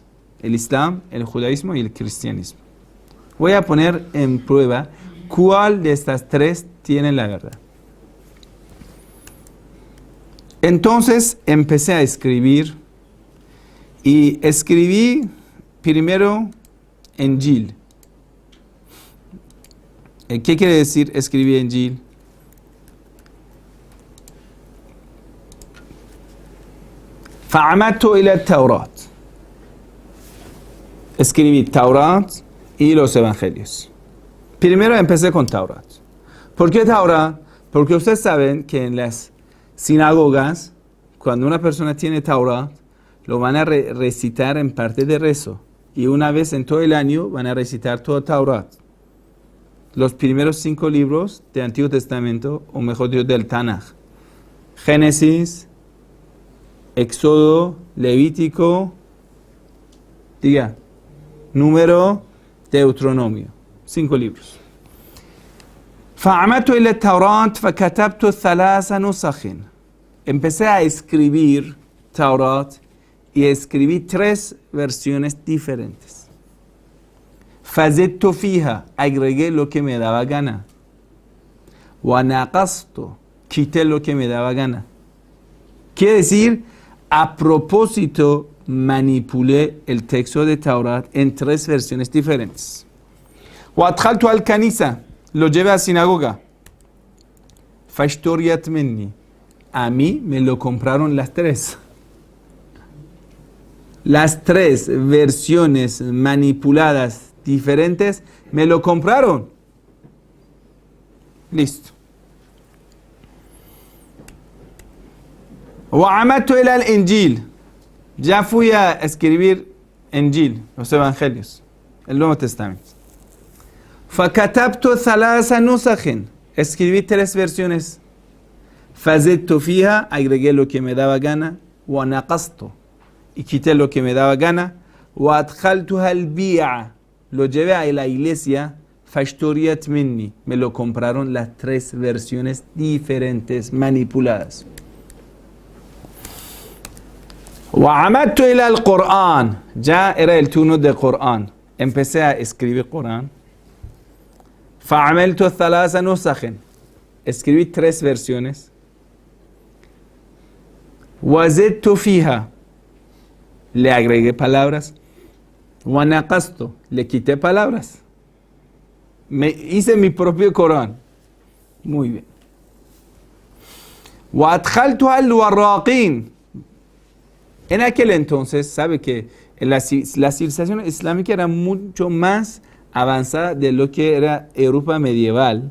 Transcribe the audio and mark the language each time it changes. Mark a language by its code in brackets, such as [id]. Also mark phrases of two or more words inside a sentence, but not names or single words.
[es] El Islam, el judaísmo y el cristianismo. Voy a poner en prueba cuál de estas tres tiene la verdad. Entonces empecé a escribir y escribí primero Injil. ¿Qué quiere decir escribir Injil? [ar] فعمدت إلى التوراة. [es] Escribí Taurat y los evangelios. Primero empecé con Taurat. ¿Por qué Taurat? Porque ustedes saben que en las sinagogas, cuando una persona tiene Taurat, lo van a recitar en parte de rezo. Y una vez en todo el año van a recitar todo Taurat. Los primeros 5 libros del Antiguo Testamento, o mejor dicho, del Tanaj. Génesis, Éxodo, Levítico, diga, Número, Deuteronomio. 5 libros. [ar] فعمدت إلى التوراة فكتبت 3 نسخ. [es] Empecé a escribir Taurat y escribí 3 versiones diferentes. [ar] فزدت فيها, [es] agregué lo que me daba gana. ونقصت, quité lo que me daba gana. Quiere decir, a propósito, manipulé el texto de Taurat en 3 versiones diferentes. [ar] وأدخلت الكنيسة, [es] lo llevé a sinagoga. [ar] فاشتريت مني, [es] a mí me lo compraron las 3. Las 3 versiones manipuladas diferentes me lo compraron. Listo. [ar] وعمدت إلى الإنجيل. [es] Ya fui a escribir Injil, los evangelios, el Nuevo Testamento. [ar] فكتبت 3 نسخ. [es] Escribí 3 versiones. [ar] فزدت فيها, [es] agregué lo que me daba gana. ونقصت, y quité lo que me daba gana. [ar] وأدخلتها البيع, [es] lo llevé a la iglesia. [ar] فاشتريت مني, [es] me lo compraron las 3 versiones diferentes, manipuladas. [ar] وعمدت إلى القرآن. [es] Ya era el turno del Corán. Empecé a escribir Corán. [ar] فعملت 3 نسخ. [es] Escribí 3 versiones. [ar] وزدت فيها, [es] le agregué palabras. ونقصت, le quité palabras. Me hice mi propio Corán. Muy bien. [ar] وأدخلتها الوراقين. [es] En aquel entonces, sabe que la civilización islámica era mucho más avanzada de lo que era Europa medieval.